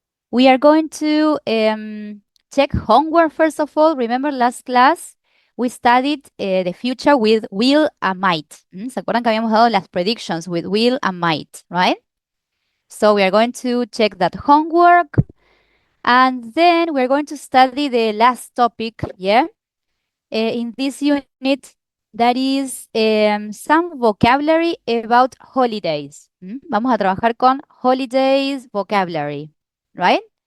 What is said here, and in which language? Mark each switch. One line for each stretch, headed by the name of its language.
English: We are going to check homework first of all. Remember last class we studied the future with will and might.
Spanish: ¿Se acuerdan que habíamos dado las
English: predictions with will and might, right? So we are going to check that homework and then we're going to study the last topic, yeah? In this unit, that is some vocabulary about holidays.
Spanish: Vamos a trabajar con
English: holidays vocabulary, right?